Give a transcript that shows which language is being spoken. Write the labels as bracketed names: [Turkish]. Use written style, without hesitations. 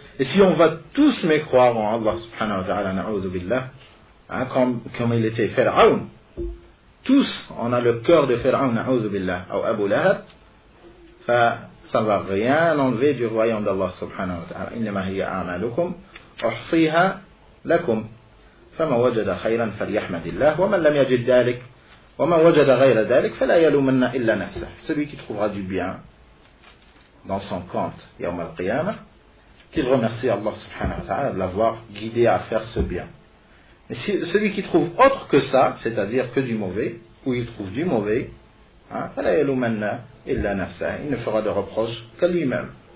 [French] Et si on va tous mécroire en Allah subhanahu wa ta'ala, na'udhu billah, comme il était Pharaon, tous, on a le cœur de Pharaon, na'udhu billah, ou Abu Lahab, ça ne va rien enlever du royaume d'Allah subhanahu wa ta'ala. [Arabic] Innama hiya a'malukum, uhsiha lakum. فما وجد خيرا فليحمد الله ومن لم يجد ذلك ومن وجد غير ذلك فلا يلومن إلا نفسه. [French] Celui qui trouvera du bien dans son compte yawm al-qiyamah, qu'il remercie Allah subhanahu wa ta'ala de l'avoir guidé à faire ce bien. Mais si, celui qui trouve autre que ça, c'est-à-dire que du mauvais, ou il trouve du mauvais, [Arabic] فلا يلومن إلا نفسه, [French] il ne fera de reproche qu'à lui-même.